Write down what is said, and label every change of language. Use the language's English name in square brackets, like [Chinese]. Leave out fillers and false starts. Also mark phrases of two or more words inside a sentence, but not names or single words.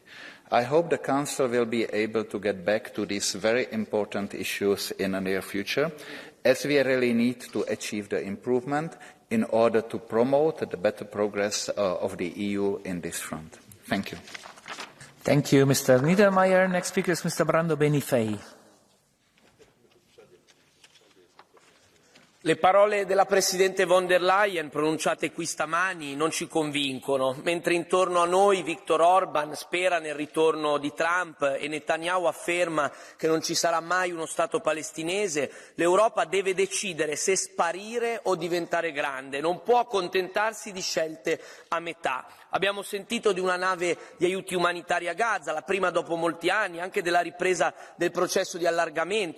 [English] I hope the Council will be able to get back to these very important issues in the near future, as we really need to achieve the improvement in order to promote the better progress of the EU in this front. Thank you. Thank you, Mr. Niedermayer. Next speaker is Mr. Brando Benifei. [Italian] Le parole della Presidente von der Leyen pronunciate qui stamani non ci convincono. Mentre intorno a noi Viktor Orban spera nel ritorno di Trump e Netanyahu afferma che non ci sarà mai uno Stato palestinese, l'Europa deve decidere se sparire o diventare grande. Non può accontentarsi di scelte a metà. Abbiamo sentito di una nave di aiuti umanitari a Gaza, la prima dopo molti anni, anche della ripresa del processo di allargamento.